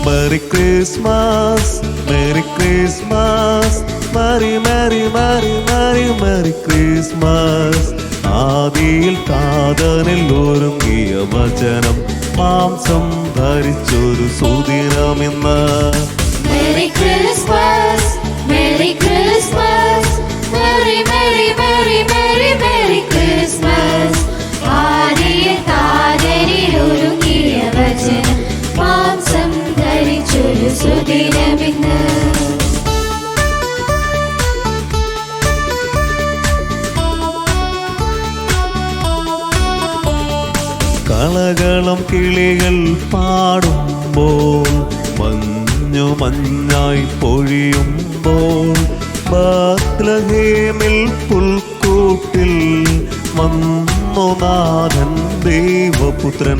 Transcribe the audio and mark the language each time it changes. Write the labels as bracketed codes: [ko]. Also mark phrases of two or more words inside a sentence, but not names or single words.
[en] Merry Christmas, Merry Christmas, Merry Merry Merry Merry Merry Christmas. [ml] ആദിയിൽ താതനിൽ ഒരുങ്ങിയ വചനം മാംസം ധരിച്ചൊരു സുദിനമിന്ന്. [en] Merry Christmas, Merry Christmas, Merry Merry Merry Merry Merry Christmas. [ml] ആദിയിൽ താതനിൽ ഒരുങ്ങിയ വചനം മാംസം ധരിച്ചൊരു സുദിനമിന്ന്. കളകളം കിളികൾ പാടുമ്പോൾ മഞ്ഞു മഞ്ഞായി പൊഴിയുമ്പോൾ ബത്ലഹേമിൽ പുൽക്കൂട്ടിൽ വന്നു നാഥൻ ദൈവപുത്രൻ.